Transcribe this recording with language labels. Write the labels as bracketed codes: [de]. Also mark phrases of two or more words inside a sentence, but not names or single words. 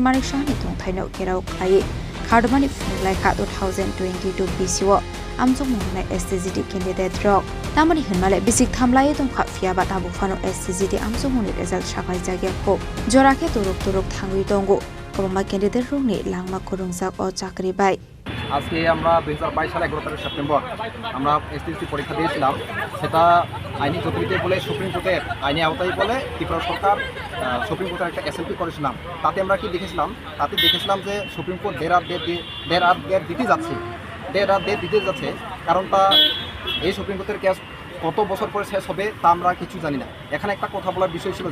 [trp] Manik Shahani Tongthai no Gerao Khlaiwi Khadumani Phunuklaikha 2022 Biswa Amjong Rana STGT Candidaterok Namani hinmale bisik thamlai tongkha fiaba tabu phano STGT Amjong ni result sakai jagya ko jorake turuk thangui tongo Kobama Candidaterok ni langma khorungjak o chakri bai [bn] আজকে আমরা 2022 সালে 11 সেপ্টেম্বর আমরা এসটিজি পরীক্ষা দিয়েছিলাম সেটা আইনি জটিলতা বলে সুপ্রিম কোর্টের আইনি আওতায় বলে ত্রিপুরা সরকার সুপ্রিম কোর্টের একটা এসএলপি করেছিলাম তাতে আমরা কি দেখেছিলাম যে সুপ্রিম কোর্ট দের আর দিতে যাচ্ছে কারণ তা এই সুপ্রিম কোর্টের কেস কত বছর পরে শেষ হবে তা আমরা কিছু জানি না এখানে একটা কথা বলার বিষয় ছিল